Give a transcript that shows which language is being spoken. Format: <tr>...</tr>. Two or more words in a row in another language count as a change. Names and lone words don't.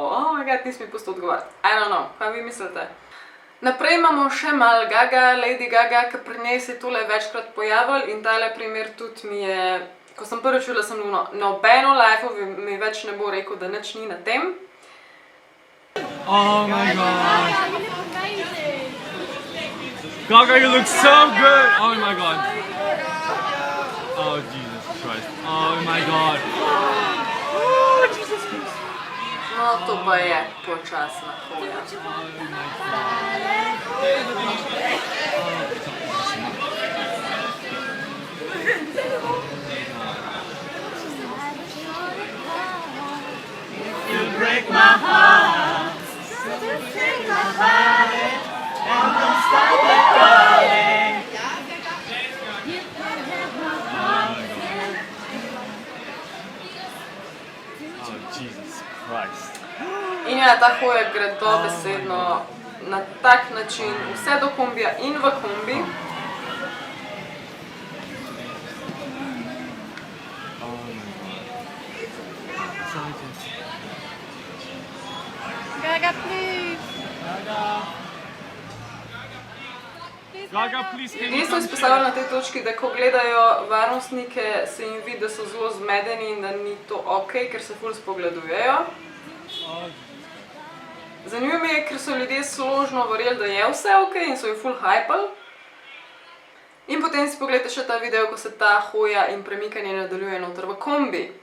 <en>Oh my god,</en> <sl>nis mi pusto odgovarjati.</sl> <en>I don't know,</en> <sl>kaj vi mislite? Naprej imamo še malo Gaga, Lady Gaga, ki pri njej se je tole večkrat pojavil in tale primer tudi mi je, ko sem prvi čula, sem nobeno lifeu mi več ne bo rekel, da nič ni na tem.</sl> <en>Oh my god. Gaga, you look so good. Oh my god. Oh Jesus Christ. Oh my god. Oh Jesus Christ.</en> <sl>No, to pa je počasna hoja.</sl> <en>You break my heart. Take my body and don't stop it going. Oh Jesus Christ.</en> <sl>In ja, ta hoja gre dobesedno na tak način, vse do kombija in v kombi.</sl> <en>Gaga, please. Gaga, please.</en> <sl>Jaz sem izpostavila na tej točki, da ko gledajo varnostnike, se jim vidi, da so zelo zmedeni in da ni to ok, ker se ful spogledujejo. Zanimivo mi je, ker so ljudje složno verjeli, da je vse ok in so jo ful hypali. In potem si pogledajte še ta video, ko se ta hoja in premikanje nadaljuje noter v kombi.</sl>